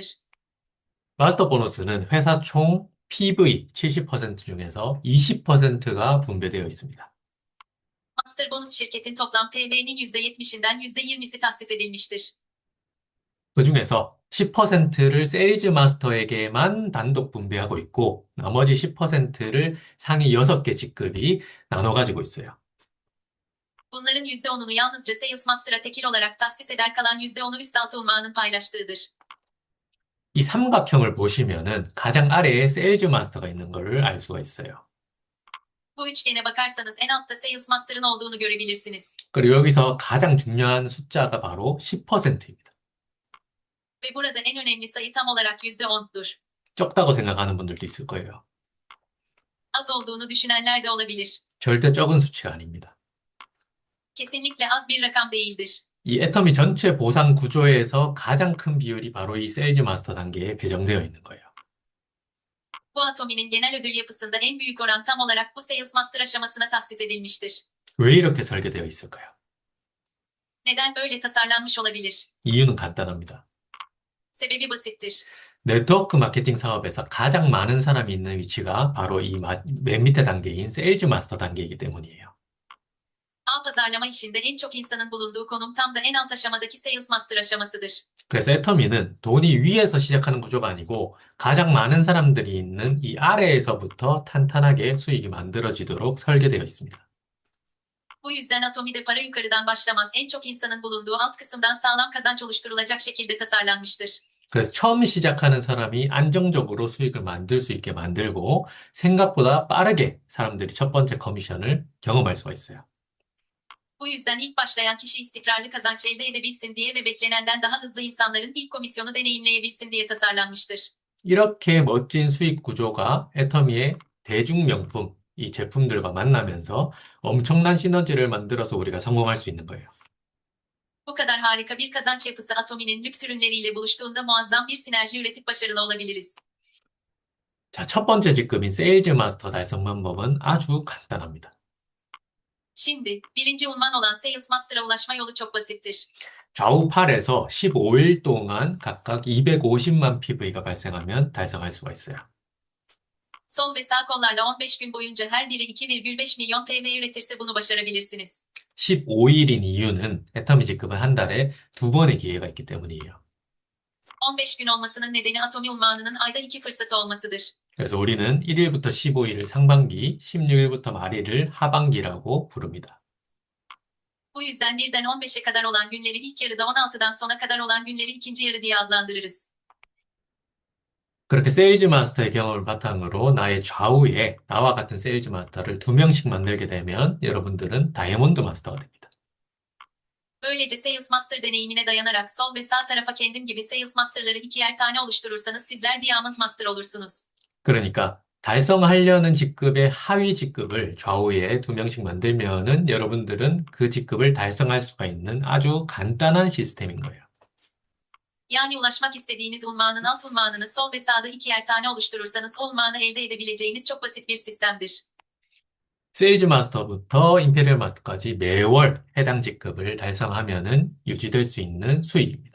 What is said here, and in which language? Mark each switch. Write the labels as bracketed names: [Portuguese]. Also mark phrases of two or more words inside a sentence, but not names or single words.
[Korean] 마스터 보너스는 회사 총 PV 70% 중에서 20%가 분배되어 있습니다. [Turkish] Master bonus şirketin toplam PV'nin %70'inden %20'si tahsis edilmiştir. [Korean] 그 중에서 10%를 세일즈 마스터에게만 단독 분배하고 있고 나머지 10%를 상위 6개 직급이 나눠 가지고 있어요. [Turkish] Bunların %10'unu yalnızca Sales Master'a tekil olarak tahsis eder, kalan %10'u üst altı unvanın paylaştığıdır. [Korean] 이 삼각형을 보시면은 가장 아래에 세일즈 마스터가 있는 것을 알 수가 있어요. [Turkish] Bu üçgene bakarsanız en altta Sales Master'ın olduğunu görebilirsiniz. [Korean] 그리고 여기서 가장 중요한 숫자가 바로 10%입니다. [Turkish] Ve burada en önemli sayı tam olarak %10'dur. [Korean] 적다고 생각하는 분들도 있을 거예요. [Turkish] Az olduğunu düşünenler de olabilir. [Korean] 절대 적은 수치가 아닙니다. [Turkish] Kesinlikle az bir rakam değildir. [Korean] 이 애터미 전체 보상 구조에서 가장 큰 비율이 바로 이 세일즈 마스터 단계에 배정되어 있는 거예요. [Turkish] Bu Atomi'nin genel ödül yapısında en büyük oran tam olarak bu Sales Master aşamasına tahsis edilmiştir. [Korean] 왜 이렇게 설계되어 있을까요? [Turkish] Neden böyle tasarlanmış olabilir? [Korean] 이유는 간단합니다. [Turkish] Sebebi basittir. [Korean] 네트워크 마케팅 사업에서 가장 많은 사람이 있는 위치가 바로 이 맨 밑에 단계인 세일즈 마스터 단계이기 때문이에요. [Turkish] Ağ pazarlama işinde en çok insanın bulunduğu konum tam da en alt aşamadaki Sales Master aşamasıdır. [Korean] 그래서 애터미는 돈이 위에서 시작하는 구조가 아니고 가장 많은 사람들이 있는 이 아래에서부터 탄탄하게 수익이 만들어지도록 설계되어 있습니다. [Turkish] Bu yüzden Atomi'de para yukarıdan başlamaz, en çok insanın bulunduğu alt kısımdan sağlam kazanç oluşturulacak şekilde tasarlanmıştır. [Korean] 그래서 처음 시작하는 사람이 안정적으로 수익을 만들 수 있게 만들고 생각보다 빠르게 사람들이 첫 번째 커미션을 경험할 수가 있어요. [Turkish] Bu yüzden ilk başlayan kişi istikrarlı kazanç elde edebilsin diye ve beklenenden daha hızlı insanların ilk komisyonu deneyimleyebilsin diye tasarlanmıştır. [Korean] 이렇게 멋진 수익 구조가 애터미의 대중 명품, 이 제품들과 만나면서 엄청난 시너지를 만들어서 우리가 성공할 수 있는 거예요. [Turkish] Bu kadar harika bir kazanç yapısı Atomi'nin lüks ürünleriyle buluştuğunda muazzam bir sinerji üretip başarılı olabiliriz. [Korean] 자, 첫 번째 직급인 세일즈 마스터 달성 방법은 아주 간단합니다. [Turkish] Şimdi, birinci unvan olan Sales Master'a ulaşma yolu çok basittir. [Korean] 좌우 팔에서 15일 동안 각각 250만 PV가 발생하면 달성할 수가 있어요. [Turkish] Sol ve sağ kollarla 15 gün boyunca her biri 2,5 milyon PV üretirse bunu başarabilirsiniz. [Korean] 15일인 이유는 애터미 직급은 한 달에 두 번의 기회가 있기 때문이에요. [Turkish] 15 gün olmasının nedeni Atomi unvanının ayda 2 fırsatı olmasıdır. [Korean] 그래서 우리는 1일부터 15일을 상반기, 16일부터 말일을 하반기라고 부릅니다. [Turkish] Bu yüzden birden 15'e kadar olan günleri ilk yarıda, 16'dan sona kadar olan günleri ikinci yarı diye adlandırırız. [Korean] 그렇게 세일즈 마스터의 경험을 바탕으로 나의 좌우에 나와 같은 세일즈 마스터를 2명씩 만들게 되면 여러분들은 다이아몬드 마스터가 됩니다. [Turkish] Böylece Sales Master deneyimine dayanarak sol ve sağ tarafa kendim gibi Sales Master'ları ikier tane oluşturursanız sizler Diamond Master olursunuz. [Korean] 그러니까 달성하려는 직급의 하위 직급을 좌우에 2명씩 만들면은 여러분들은 그 직급을 달성할 수가 있는 아주 간단한 시스템인 거예요. [Turkish] Yani ulaşmak istediğiniz unvanın alt unvanını sol ve sağda ikier tane oluşturursanız o unvanı elde edebileceğiniz çok basit bir sistemdir. [Korean] 세일즈 마스터부터 임페리얼 마스터까지 매월 해당 직급을 달성하면은 유지될 수 있는 수익입니다.